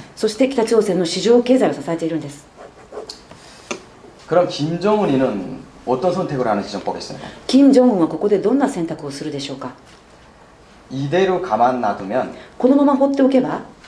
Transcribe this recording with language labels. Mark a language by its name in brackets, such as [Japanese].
[Japanese] そして北朝鮮の市場経済を支えているんです。 [Korean] 그럼 김정은이는 어떤 선택을 하는지 좀 보겠습니다. [Japanese] 金正恩はここでどんな選択をするでしょうか。 [Korean] 이대로 가만 놔두면 [Japanese] このまま放っておけば